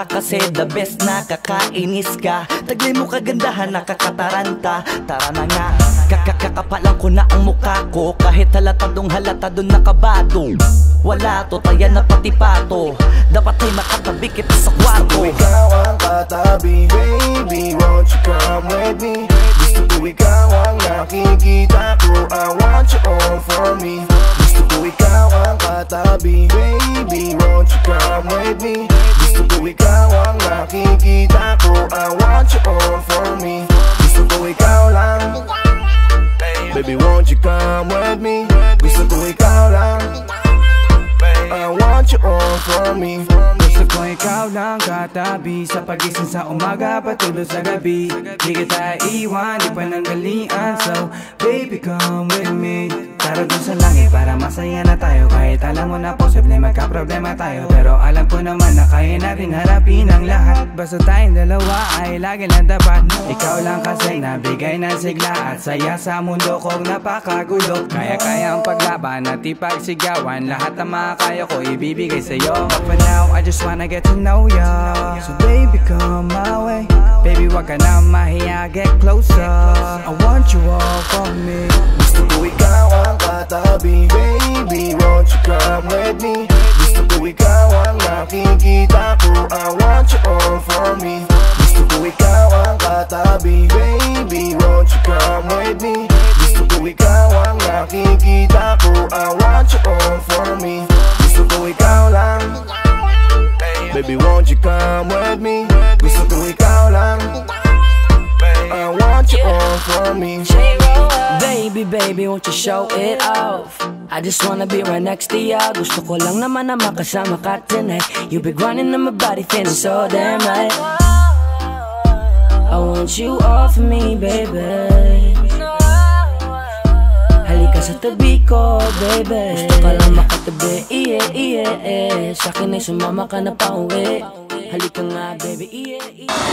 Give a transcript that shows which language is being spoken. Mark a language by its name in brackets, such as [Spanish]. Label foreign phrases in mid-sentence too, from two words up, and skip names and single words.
[Filipino] Kasi [English] the best, [Filipino] nakakainis ka, taglay mo kagandahan, nakakataranta. Tara na nga, kakakapalan ko na ang mukha ko, kahit halatadong halatadong nakabado. Wala to, taya na pati pato, dapat ay makatabi kita sa kwarto. Gusto ko ikaw ang katabi, [English] baby, won't you come with me? [Filipino] Gusto ko ikaw ang nakikita ko, [English] I want you all for me. [Filipino] Gusto ko ikaw ang katabi, [English] baby, won't you come with me? [Filipino] Gusto ko ikaw ang nakikita ko, [English] I want you all for me. [Filipino] Gusto ko ikaw lang, [English] baby, won't you come with me? [Filipino] Gusto ko ikaw lang, [English] I want you all for me. [Filipino] Gusto ko ikaw lang katabi, sa pagising sa umaga patulog sa gabi. Di kita iwan, di pananggalian, [English] so baby come with me. [Filipino] Tara dun sa langit para masaya na tayo, kahit alam mo na posible magka-problema tayo. Pero alam ko naman na kaya natin harapin ang lahat. Basta tayong dalawa ay lagi lang tapat. Ikaw lang kasi nabigay ng sigla at saya sa mundo kong napakagulo. Kaya ang paglaban at ipagsigawan, lahat ng makakaya ko ibibigay sa'yo. [English] But for now, I just wanna get to know ya. So baby come my way, [Filipino] baby wag ka na mahiya, [English] get closer. I want you all for me. [Filipino] Gusto ko ikaw ang katabi, [English] baby, won't you come with me? [Filipino] Gusto ko ikaw ang nakikita ko, [English] I want you all for me. [Filipino] Gusto ko ikaw ang katabi, [English] baby, won't you come with me? [Filipino] Gusto ko ikaw ang nakikita ko, [English] I want you all for me. [Filipino] Gusto ko ikaw lang, [English] baby, won't you come with me? [Filipino] Gusto ko ikaw lang, [English] I want you all for me. Baby, won't you show it off? I just wanna be right next to ya. [Filipino] Gusto ko lang naman na makasama ka tonight. [English] You be grinding on my body, feeling so damn right. I want you all for me, baby. [Filipino] Halika sa tabi ko, baby. Gusto ka lang makatabi, yeah. Sa'kin ay sumama ka na pauwi. Halika nga, [English] baby, yeah.